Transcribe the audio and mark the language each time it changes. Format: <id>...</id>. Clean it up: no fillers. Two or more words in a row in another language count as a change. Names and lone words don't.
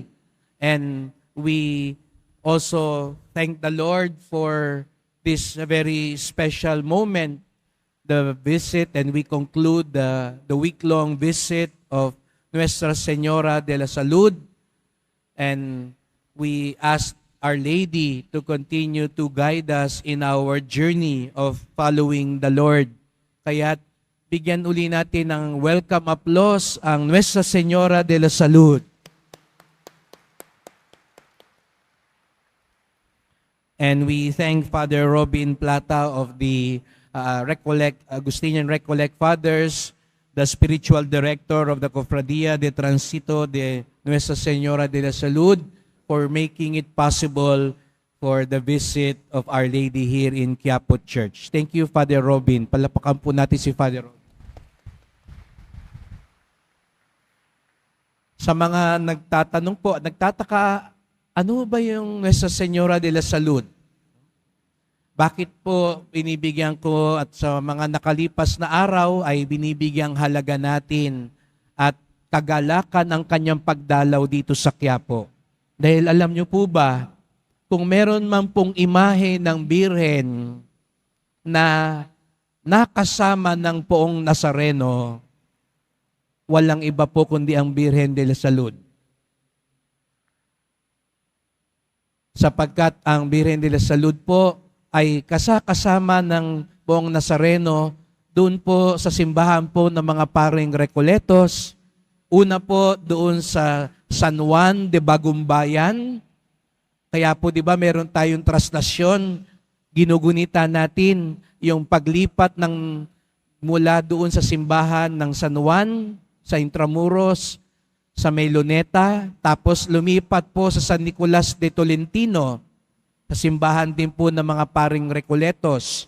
<en>And we also thank the Lord for this very special moment, the visit, and we conclude the week-long visit of Nuestra Señora de la Salud. And we ask Our Lady to continue to guide us in our journey of following the Lord.</en> <tl>Kaya bigyan uli natin ng</tl> <en>welcome applause</en> <tl>ang Nuestra Señora de la Salud.</tl> <en>And we thank Father Robin Plata of the Agustinian Recollect Fathers, the spiritual director of the Cofradia de Transito de Nuestra Señora de la Salud, for making it possible for the visit of Our Lady here in Quiapo Church. Thank you, Father Robin.</en> <tl>Palapakan po natin si Father Robin. Sa mga nagtatanong po, nagtataka, ano ba yung Nuestra Señora de la Salud? Bakit po binibigyan ko at sa mga nakalipas na araw ay binibigyang halaga natin at kagalakan ang kanyang pagdalaw dito sa Quiapo? Dahil alam niyo po ba, kung meron man pong imahe ng Birhen na nakasama ng poong Nazareno, walang iba po kundi ang Birhen de la Salud. Sapagkat ang Birhen de la Salud po ay kasama ng poong Nazareno doon po sa simbahan po ng mga paring Recoletos. Una po doon sa San Juan de Bagumbayan. Kaya po, di ba, meron tayong traslasyon, ginugunita natin yung paglipat mula doon sa simbahan ng San Juan, sa Intramuros, sa May Luneta, tapos lumipat po sa San Nicolas de Tolentino, sa simbahan din po ng mga paring Recoletos.</tl>